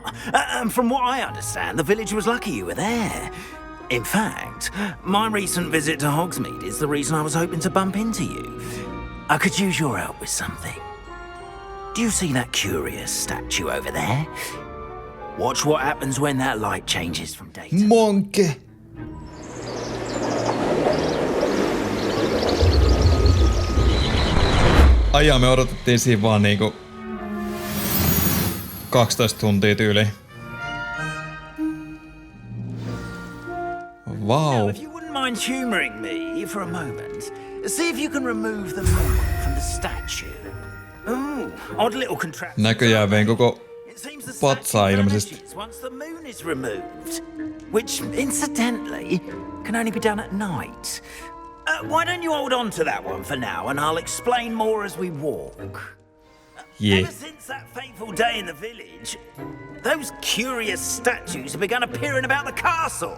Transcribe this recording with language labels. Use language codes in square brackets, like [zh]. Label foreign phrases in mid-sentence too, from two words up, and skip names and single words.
[en] And from what I understand, the village was lucky you were there. In fact, my recent visit to Hogsmeade is the reason I was hoping to bump into you. I could use your help with something. Do you see that curious statue over there? Watch what happens when that light changes from day to night. Monke! [fi] Ajaa, me odotettiin siinä vaan niinku 12 tuntia tyyliin. [en] Wow. Now, if you wouldn't mind humouring me for a moment, see if you can remove the moon from the statue. Ooh, odd little contraption. [fi] Näköjään vein koko [en] It seems the [fi] patsaa [en] statue [fi] ilmeisesti. [en] vanishes once the moon is removed, which incidentally can only be done at night. Why don't you hold on to that one for now, and I'll explain more as we walk. Yeah. Ever since that fateful day in the village, those curious statues have begun appearing about the castle.